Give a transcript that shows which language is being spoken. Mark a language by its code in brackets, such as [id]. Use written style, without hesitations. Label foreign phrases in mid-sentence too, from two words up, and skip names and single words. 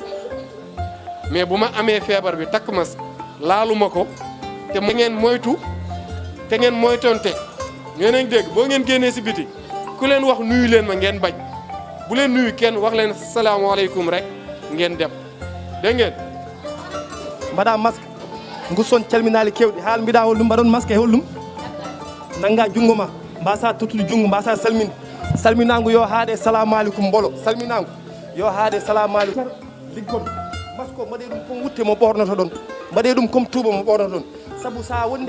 [wo] mais bu ma amee feebar bi takk masque laaluma ko te ngeen moytu te ngeen moytonte ngeen a dégg boo ngeen génnee si biti ku leen wax nuyu leen ma ngeen bañ bu leen nuyu kenn wax leen salaamaaleykum rek ngeen dem dégg ngeen. [ff] mbaɗa masque ngu son calminali kewɗi haal mbiɗa hollum mbaɗon masque e hollum nanga junngo ma mbasa tottude junngo mbasa salminde salminago yo haade [ar] السلام عليكم [ff] mbolo salminago yo haade [ar] السلام عليكم [ff] liggon masque o mbaɗe ɗum comme wutte mo ɓornoto ɗon mbaɗe ɗum comme touba mo ɓornoto ɗon saabu sa wonde